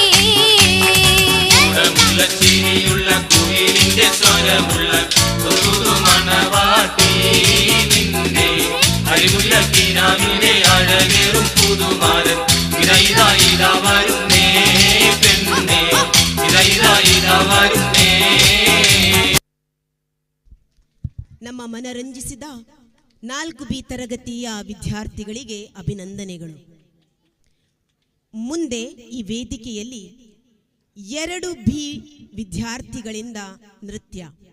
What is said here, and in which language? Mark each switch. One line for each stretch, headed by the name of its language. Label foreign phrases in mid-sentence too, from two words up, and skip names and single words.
Malayalam: ചിരിയുള്ള കുയിലിന്റെ സ്വരമുള്ള ഒരു മണവാട്ടി നിന്നെ അരിമുല്ലക്കിനാവിലെ അഴകേറും പുതുമാരൻ ഇതാ ഇതാ വരുന്നേ പെണ്ണേ ഇതാ ഇതാ വരുന്നേ.
Kannada: ನಮ್ಮ ಮನರಂಜಿಸಿದ 4B ತರಗತಿಯ ವಿದ್ಯಾರ್ಥಿಗಳಿಗೆ ಅಭಿನಂದನೆಗಳು. ಮುಂದೆ ಈ ವೇದಿಕೆಯಲ್ಲಿ 2B ವಿದ್ಯಾರ್ಥಿಗಳಿಂದ ನೃತ್ಯ.